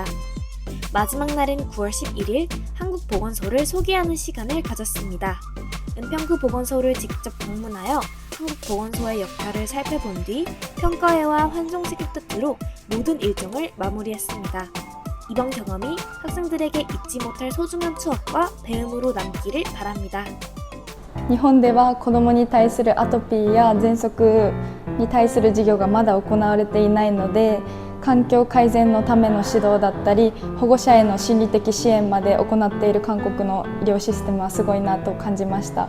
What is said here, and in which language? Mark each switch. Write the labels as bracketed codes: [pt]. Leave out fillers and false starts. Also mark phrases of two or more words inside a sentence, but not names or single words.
[ko] 마지막 날인 9월 11일 한국보건소를 소개하는 시간을 가졌습니다. 은평구 보건소를 직접 방문하여 한국보건소의 역할을 살펴본 뒤 평가회와 환송식을 끝으로 모든 일정을 마무리했습니다. 이번 경험이 학생들에게 잊지 못할 소중한 추억과 배움으로 남기를 바랍니다. [ja] 日本では子どもに対するアトピーや喘息に対する授業がまだ行われていないので、環境改善のための指導だったり保護者への心理的支援まで行っている韓国の医療システムはすごいなと感じました。